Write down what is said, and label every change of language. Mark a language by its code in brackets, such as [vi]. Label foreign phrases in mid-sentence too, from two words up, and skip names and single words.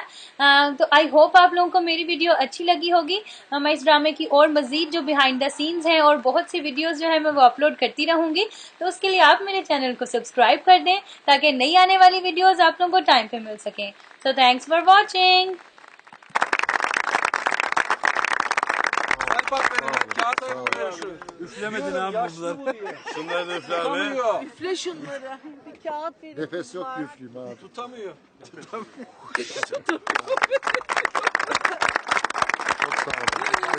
[ur] तो [en] I hope [ur] آپ لوگوں کو میری ویڈیو اچھی لگی ہوگی. میں اس ڈرامے کی اور مزید جو [en] behind the scenes [ur] ہیں اور بہت سی ویڈیوز جو ہے میں وہ اپلوڈ کرتی رہوں گی، تو اس کے لیے آپ میرے چینل کو سبسکرائب کر دیں تاکہ نئی آنے والی ویڈیوز آپ لوگوں کو ٹائم پہ مل سکیں. [en] So thanks for watching. [tr] Üflemedin abi bunları. Şunları da üfle abi. Üfle şunları. Bir kağıt verin. Nefes yok ki üfleyeyim abi. Tutamıyor. Çok sağ olun.